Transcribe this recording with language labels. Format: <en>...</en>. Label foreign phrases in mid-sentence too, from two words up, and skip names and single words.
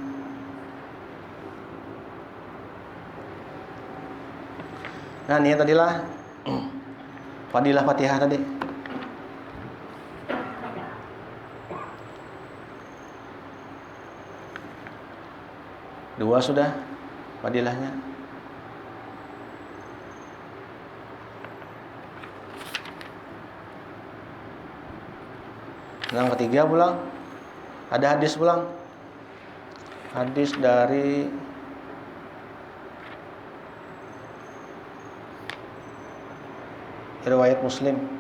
<bjn>Nah ini tadilah fadilah Fatihah tadi. Dua sudah fadilahnya. Yang ketiga pulang. Ada hadis pulang.</bjn> <id>Hadis dari riwayat Muslim.</id>